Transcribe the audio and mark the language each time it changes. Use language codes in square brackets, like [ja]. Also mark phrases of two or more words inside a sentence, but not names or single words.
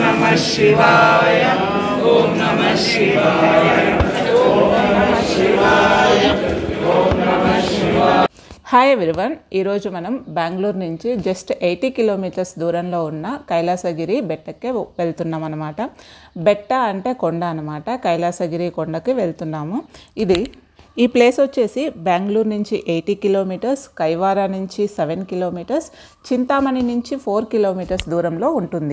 [sa] शिवाय ओम नमः शिवाय ओम नमः शिवाय ओम नमः शिवाय। [en] Hi everyone, [te] ఈరోజు మనం బెంగళూరు నుంచి జస్ట్ 80 కిలోమీటర్స్ దూరంలో ఉన్న కైలాసగిరి బెట్టకే వెళ్తున్నాం అనమాట. బెట్ట అంటే కొండ అనమాట. కైలాసగిరి కొండకి వెళ్తున్నాము. ఈ ప్లేస్ వచ్చేసి బెంగళూరు నుంచి 80 కిలోమీటర్స్, కైవారా నుంచి 7 కిలోమీటర్స్, చింతామణి నుంచి 4 కిలోమీటర్స్ దూరంలో ఉంటుంది.